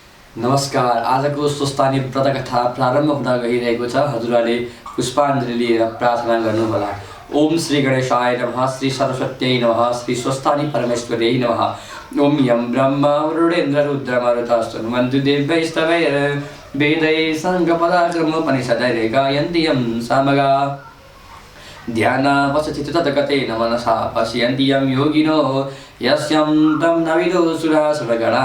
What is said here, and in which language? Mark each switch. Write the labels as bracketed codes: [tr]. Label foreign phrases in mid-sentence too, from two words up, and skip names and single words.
[ne] नमस्कार। आजको स्वस्थानी व्रतकथा प्रारम्भ हुन गइरहेको छ। हजुरहरूले पुष्पाञ्जली लिएर प्रार्थना गर्नुहोला। [sa] ओम श्री गणेशाय नमः, श्री सरस्वत्यै नमः, श्री स्वस्थानी परमेश्वर्यै नमः। ओम यं ब्रह्मा वरुणेन्द्र रुद्रमरुतस्तुन्वन्तु दिव्यैस्तवैर् वेदैः साङ्गपदाक्रमोपनिषदैः गायन्ति यं सामगा। ध्यानावसति तद्गतेन मनसा पश्यन्ति यं योगिनो यस्यं तं न विदुः सुरासुरगणा।